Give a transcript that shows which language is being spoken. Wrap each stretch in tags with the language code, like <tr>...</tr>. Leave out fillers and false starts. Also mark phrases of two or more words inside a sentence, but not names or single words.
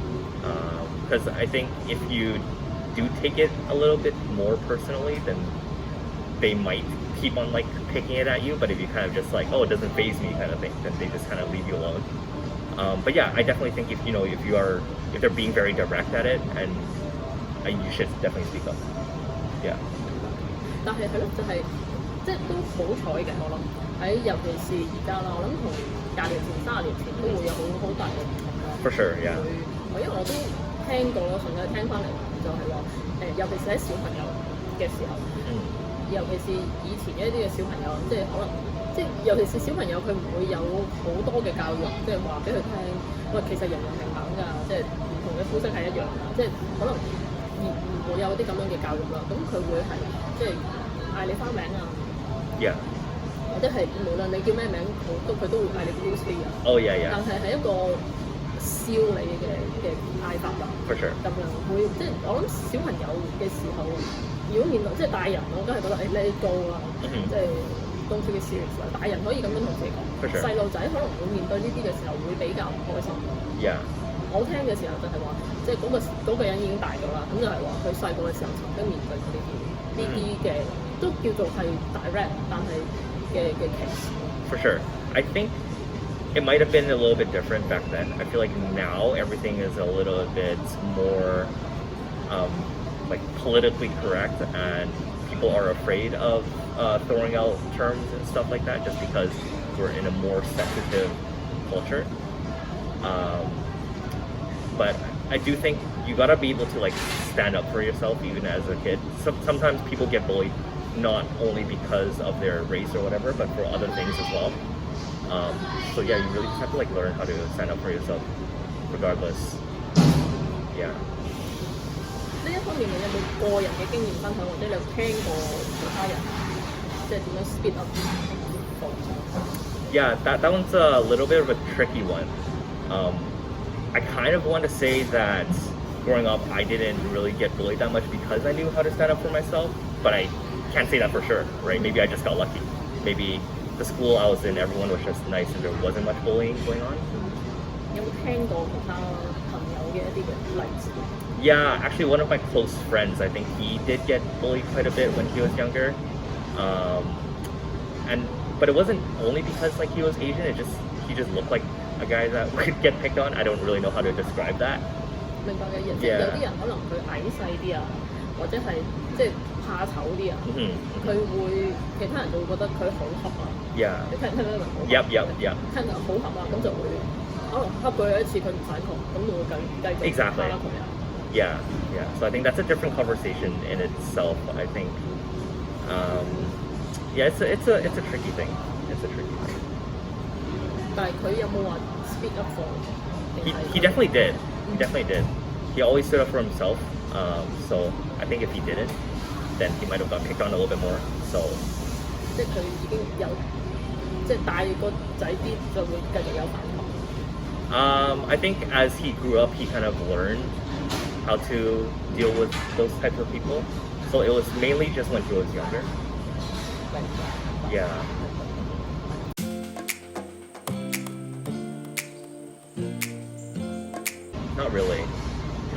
<en>Because I think if you do take it a little bit more personally, then they might keep on like picking it at you. But if you kind of just like, oh, it doesn't faze me kind of thing, then they just kind of leave you alone. But yeah, I definitely think if they're being very direct at it, and you should definitely speak up. Yeah.</en> <yue>但係係咯，就係即係都好彩嘅，我諗喺尤其是而家啦，我諗同廿年前、30年前都會有好大嘅唔同啦。</yue> <en>For sure, yeah.</en> <yue>因為我都聽過啦，純粹聽翻嚟就係話尤其是喺小朋友嘅時候，尤其是以前嘅一啲嘅小朋友，即係可能尤其是小朋友佢唔會有好多嘅教育，即係話俾佢聽，喂，其實人人平等㗎，即係唔同嘅膚色係一樣㗎，即係可能唔會有啲咁樣嘅教育啦。咁佢會係即係嗌你花名啊，</yue> <en>Yeah.</en> <yue>或者係無論你叫咩名，佢都會嗌你 Bruce Lee 啊。</yue> <en>Oh yeah, yeah.</en> <yue>但係一個笑你嘅嗌法啦。</yue> <en>For sure.</en> <yue>咁樣會即係我諗小朋友嘅時候，如果面對即係大人，我梗係覺得</yue> <en>let it go</en> <yue>啦，即係</yue> <en>don't take it serious</en> <yue>啦。大人可以咁樣同自己講，細路仔可能會面對呢啲嘅時候會比較唔開心。</yue> <en>Yeah.</en> <yue>我聽嘅時候就係話，即係嗰個人已經大咗啦，咁就係話佢細個嘅時候曾經面對過呢啲嘅，都叫做係 direct， 但係嘅 case。</yue> <en>For sure. I think it might have been a little bit different back then. I feel like now everything is a little bit more like politically correct, and people are afraid of throwing out terms and stuff like that just because we're in a more sensitive culture. But I do think you gotta be able to like stand up for yourself even as a kid. Sometimes people get bullied not only because of their race or whatever, but for other things as well. So yeah, you really just have to like learn how to stand up for yourself regardless. Yeah.</en> <yue>呢一方面，你有冇個人嘅經驗分享，或者你有聽過其他人即係點樣</yue> <en>speed up？ Yeah, that one's a little bit of a tricky one. I kind of want to say that growing up I didn't really get bullied that much because I knew how to stand up for myself, but I can't say that for sure, right? Maybe I just got lucky. Maybe the school I was in, everyone was just nice and there wasn't much bullying going on.</en> <yue>有冇聽過其他朋友嘅一啲嘅例子？</yue> <en>Yeah, actually one of my close friends, I think he did get bullied quite a bit when he was younger. But it wasn't only because like he was Asian, he just looked like a guy that would get picked on. I don't really know how to describe that.</en> <yue>明白嘅，即係有啲人可能佢矮細啲啊，或者係即係怕醜啲啊，佢會其他人就會覺得佢好恰啊。</yue> <en>Yeah.</en> <yue>你聽唔明好恰？</yue> <en>Yep.</en> <yue>聽到好恰啊，咁就會可能恰佢一次佢唔反抗，咁就會繼續蝦佢啊。</yue> <en>Yeah. So I think that's a different conversation in itself. I think, yeah, it's a tricky thing. It's a tricky thing.</en> <yue>但係佢有冇話</yue> <en>speak up for？ He definitely did. He definitely did. He always stood up for himself. So I think if he didn't, then he might have got picked on a little bit more. So</en> <yue>即係佢已經有即係大個仔啲就會繼續有反抗。</yue> <en>I think as he grew up, he kind of learned how to deal with those types of people. So it was mainly just when he was younger. Yeah. Not really. No.</en>